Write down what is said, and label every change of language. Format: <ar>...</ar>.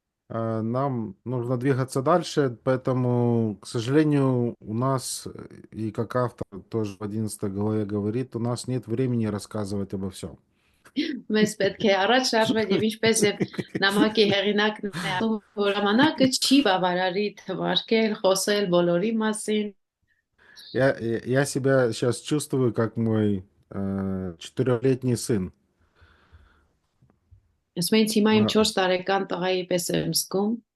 <ru>Нам нужно двигаться дальше, поэтому, к сожалению, у нас, и как автор тоже в 11 главе говорит, у нас нет времени рассказывать обо всем.</ru> <hy>Մեզ պետք է առաջ շարժվել եւ ինչպես եւ նամակի հեղինակն է ասում, որ ժամանակը չի բավարարի թվարկել, խոսել բոլորի մասին։</hy> <ru>Я себя сейчас чувствую, как мой 4-летний сын.</ru> <hy>Ասում են հիմա իմ А, 4 տարեկան տղայի պես եմ զգում։</hy>